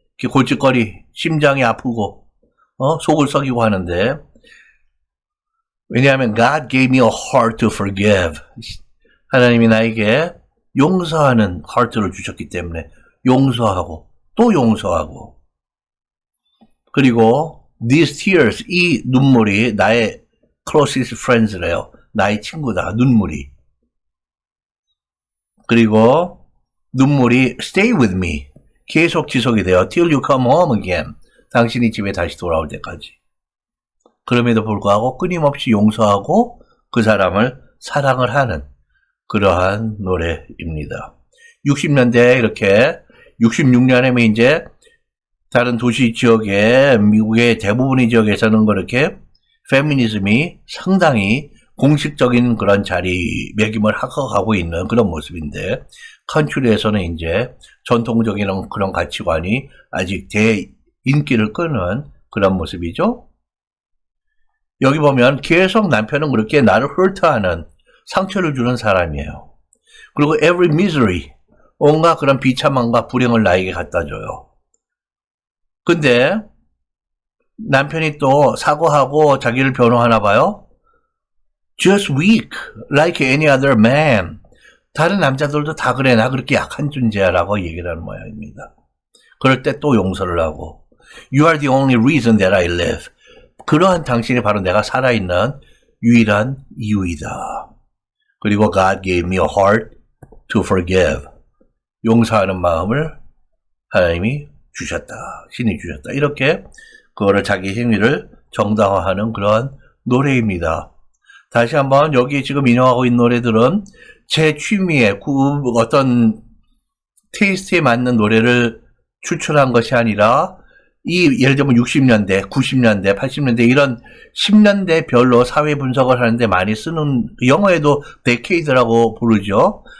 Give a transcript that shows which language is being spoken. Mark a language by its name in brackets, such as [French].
[Korean] 골칫거리, 심장이 아프고, 속을 썩이고 하는데, 왜냐하면 [English] God gave me a heart to forgive. [Korean] 하나님이 나에게 용서하는 heart를 주셨기 때문에 용서하고 또 용서하고 그리고 [English] these tears, [Korean] 이 눈물이 나의 [English] closest friends [Korean] 래요. 나의 친구다. 눈물이. 그리고 눈물이 [English] stay with me. [Korean] 계속 지속이 돼요. [English] till you come home again. [Korean] 당신이 집에 다시 돌아올 때까지. 그럼에도 불구하고 끊임없이 용서하고 그 사람을 사랑을 하는 그러한 노래입니다. 60년대에 이렇게 66년에 이제 다른 도시 지역에 미국의 대부분의 지역에서는 그렇게 페미니즘이 상당히 공식적인 그런 자리매김을 하고 있는 그런 모습인데 컨트리에서는 이제 전통적인 그런 가치관이 아직 대인기를 끄는 그런 모습이죠. 여기 보면 계속 남편은 그렇게 나를 hurt하는 상처를 주는 사람이에요. 그리고 [English] every misery, [Korean] 온갖 그런 비참함과 불행을 나에게 갖다 줘요. 근데 남편이 또 사과하고 자기를 변호하나 봐요. [English] Just weak, like any other man. [Korean] 다른 남자들도 다 그래. 나 그렇게 약한 존재야 라고 얘기를 하는 모양입니다. 그럴 때 또 용서를 하고 [English] You are the only reason that I live. [Korean] 그러한 당신이 바로 내가 살아있는 유일한 이유이다. 그리고 [English] God gave me a heart to forgive. [Korean] 용서하는 마음을 하나님이 주셨다. 신이 주셨다. 이렇게 그거를 자기 행위를 정당화하는 그러한 노래입니다. 다시 한번 여기 지금 인용하고 있는 노래들은 제 취미에 어떤 테이스트에 맞는 노래를 추출한 것이 아니라 이 예를 들면 60년대, 90년대, 80년대 이런 10년대 별로 사회 분석을 하는데 많이 쓰는 영어에도 데케이드라고 부르죠.